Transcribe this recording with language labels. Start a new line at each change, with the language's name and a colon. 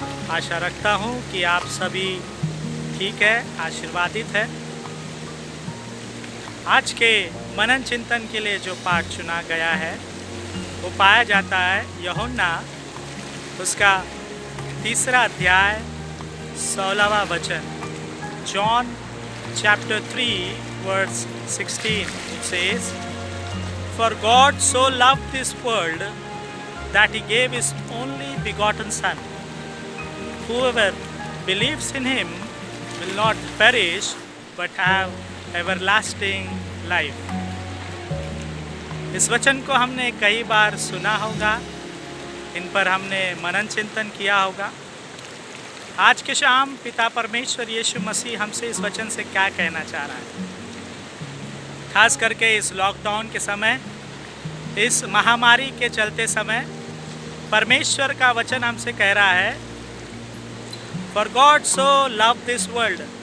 Hindi: आशा रखता हूँ कि आप सभी ठीक है, आशीर्वादित है। आज के मनन चिंतन के लिए जो पाठ चुना गया है वो पाया जाता है यूहन्ना उसका 3 अध्याय 16वां वचन।
English: John chapter 3 verse 16, it says, "For God so loved this world that he gave his only begotten Son. Whoever believes in him will not perish but have everlasting life."
Hindi: इस वचन को हमने कई बार सुना होगा, इन पर हमने मनन चिंतन किया होगा। आज के शाम पिता परमेश्वर यीशु मसीह हमसे इस वचन से क्या कहना चाह रहा है। खास करके इस लॉकडाउन के समय, इस महामारी के चलते समय परमेश्वर का वचन हमसे कह रहा है,
English: For God so love this world.